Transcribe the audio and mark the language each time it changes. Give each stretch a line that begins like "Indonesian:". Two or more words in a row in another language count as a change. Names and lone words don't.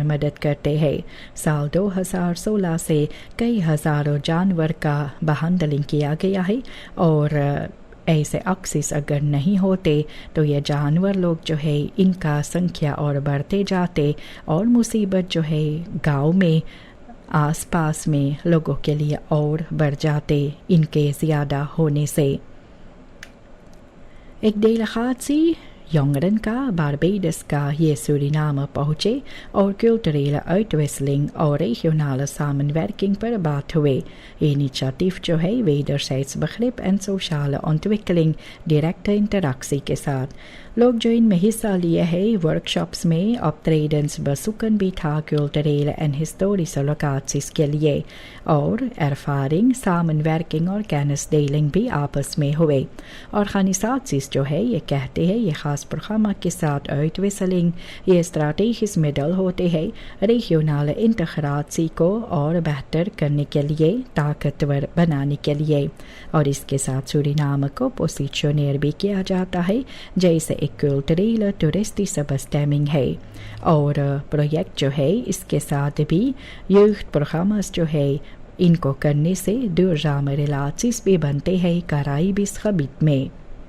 Caribbean Hindustani: मदद करते हैं साल 2016 से कई हज़ारों जानवर का behandeling किया गया है और ऐसे अक्सिस अगर नहीं होते तो ये जानवर लोग जो है इनका संख्या और बढ़ते जाते और मुसीबत जो है गांव में आस पास में लोगों के लिए और बढ़ जाते इनके ज़्यादा होने से एक
Dutch: delegatie jongeren
Caribbean Hindustani: का Barbados का ये सूरीनाम पहुँचे और
Dutch: culturele uitwisseling
Caribbean Hindustani: और
Dutch: regionale samenwerking
Caribbean Hindustani: पर बात हुए initiatief जो है
Dutch: wederzijds begrip en sociale ontwikkeling directe interactie
Caribbean Hindustani: के साथ लोग जो इनमें हिस्सा लिए हैं वर्कशॉप्स में
Dutch: optredens bezoeken
Caribbean Hindustani: भी था
Dutch: culturele en historische locaties
Caribbean Hindustani: के लिए और
Dutch: ervaring samenwerking
Caribbean Hindustani: और kennisdeling भी आपस में हुए organisaties जो है ये कहते हैं ये खास programma के साथ uitwisseling ये
Dutch: strategisch middel
Caribbean Hindustani: होते हैं
Dutch: regionale integratie
Caribbean Hindustani: को और बेहतर करने के लिए ताकतवर बनाने के लिए और इसके साथ सूरीनाम को पोजिशनेर भी किया जाता है जैसे एक
Dutch: culturele toeristische bestemming
Caribbean Hindustani: है और प्रोजेक्ट जो है इसके साथ भी jeugdprogramma's जो है इनको करने से
Dutch: duurzame relaties
Caribbean Hindustani: भी बनते हैं Caribisch gebied में